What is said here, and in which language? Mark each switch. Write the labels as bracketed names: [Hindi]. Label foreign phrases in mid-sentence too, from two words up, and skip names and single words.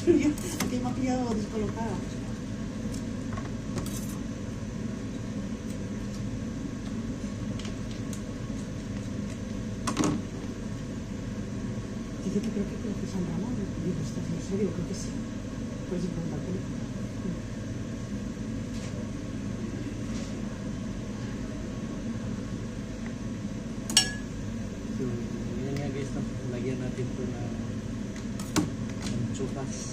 [Spanish] Yo, que me ha pillado descolocada. Dice que creo que conoce San Ramón. Digo, ¿estás en serio? Creo que sí. Por eso pregunta por él. [Filipino] So, yan nga guys, lagyan natin ito ng chupas.